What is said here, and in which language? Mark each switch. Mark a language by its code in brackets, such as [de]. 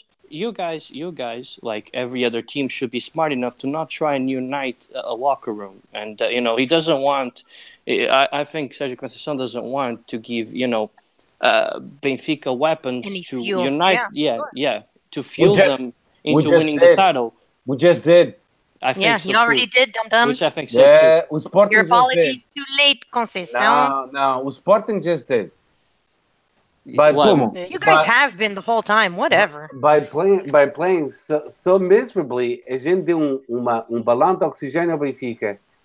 [en] you guys, like every other team, should be smart enough to not try and unite a locker room. And, he doesn't want... I think Sergio Conceição doesn't want to give, Benfica weapons to unite... Yeah, to fuel them into winning the title. We just did. I think so you already did, dum-dum. Which I think so, too. Your apologies too late, Conceição. No, o Sporting just did. But you guys have been the whole time, whatever. By playing so miserably, [pt] a gente deu balão de oxigênio ao Benfica.